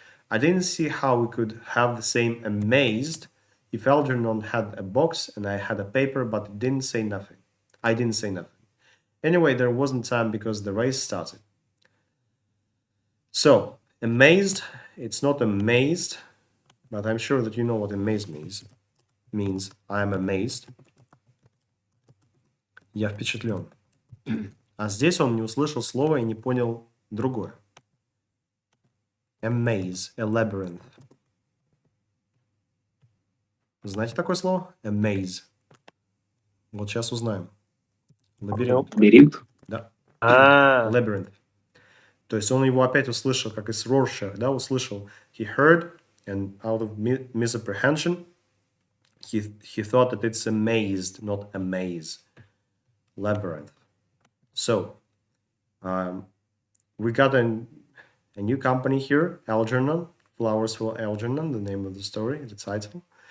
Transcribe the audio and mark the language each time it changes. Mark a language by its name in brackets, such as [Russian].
[English] I didn't see how we could have the same amazed if Elджернона had a box and I had a paper, but it didn't say nothing. I didn't say nothing. Anyway, there wasn't time because the race started. So, amazed, it's not amazed, but I'm sure that you know what amazed means I'm amazed. [Russian] Я впечатлен. А здесь он не услышал слова и не понял другое. [English] A maze, a labyrinth. [Russian] Знаете такое слово? [English] A maze. [Russian] Вот сейчас узнаем. Лабиринт. Лабиринт? Да. Labyrinth. То есть он его опять услышал, как из Rorschach, да, услышал. [English] He heard, and out of misapprehension, he thought that it's a maze, not a maze. Labyrinth. So, we got a new company here, Elджернона, Flowers for Algernon, the name of the story, the title.